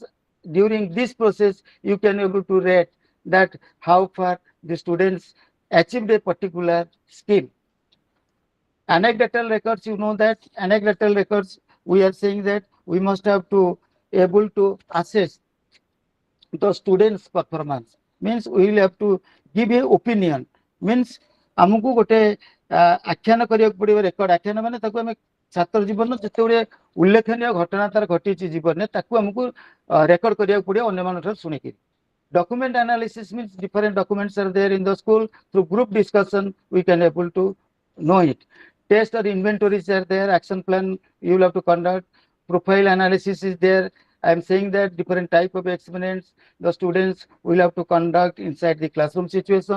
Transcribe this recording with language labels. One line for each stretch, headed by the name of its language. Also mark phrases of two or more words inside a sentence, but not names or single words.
English: During this process, you can able to rate that how far the students achieved a particular skill. Anecdotal records, you know that anecdotal records, we are saying that we must have to able to assess the students performance, means we will have to give a opinion, means
Odia: ଆମକୁ ଗୋଟେ ଆଖ୍ୟାନ କରିବାକୁ ପଡିବ। ରେକର୍ଡ ଆଖ୍ୟାନ ମାନେ ତାକୁ ଆମେ ଛାତ୍ର ଜୀବନ ଯେତେବେଳେ ଉଲ୍ଲେଖନୀୟ ଘଟଣା ତାର ଘଟିଛି ଜୀବନରେ ତାକୁ ଆମକୁ ରେକର୍ଡ କରିବାକୁ ପଡିବ ଅନ୍ୟମାନଙ୍କର ଶୁଣିକି।
English: Document analysis means different documents are there in the school. Through group discussion, we can able to know it. Test or inventories are there. Action plan you will have to conduct. Profile analysis is there. I am saying that different type of experiments the students will have to conduct inside the classroom situation.